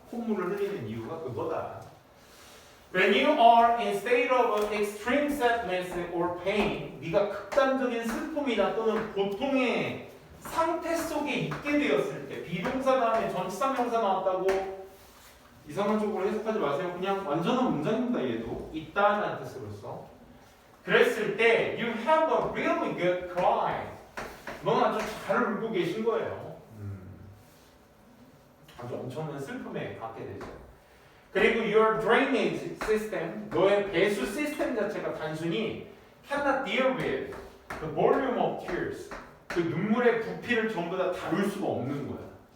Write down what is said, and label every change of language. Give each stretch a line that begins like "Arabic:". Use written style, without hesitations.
Korean: 콧물을 흘리는 이유가 그거다.
English: When you are in state of extreme sadness or pain,
Korean: 네가 극단적인 슬픔이나 또는 고통의 상태 속에 있게 되었을 때, 비동사 다음에 전치사 명사 나왔다고 이상한 쪽으로 해석하지 마세요. 그냥 완전한 문장입니다. 얘도 있다라는 뜻으로서. 그랬을 때
English: you have a really good cry.
Korean: 넌 아주 잘 울고 계신 거예요. 아주 엄청난 슬픔에 갖게 되죠. 그리고
English: your drainage system,
Korean: 너의 배수 시스템 자체가 단순히
English: cannot deal with the volume of tears,
Korean: 그 눈물의 부피를 전부 다 다룰 수가 없는 거야.